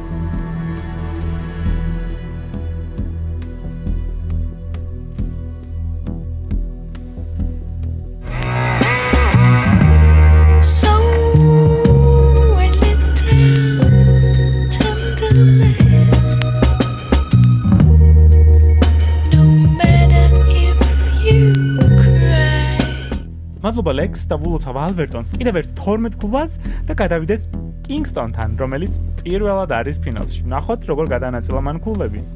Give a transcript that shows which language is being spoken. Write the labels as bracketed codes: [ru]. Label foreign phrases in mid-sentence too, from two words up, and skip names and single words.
[en] So a little tenderness. No matter if you cry. [ka] მადლობა ლექს და ვულოცავ ალბერტონს კიდევ ერთ 12 ქულას და გადავიდეთ კინგსტონთან, რომელიც პირველად არის ფინალში. ნახოთ როგორ გადაანაწილა მან ქულები.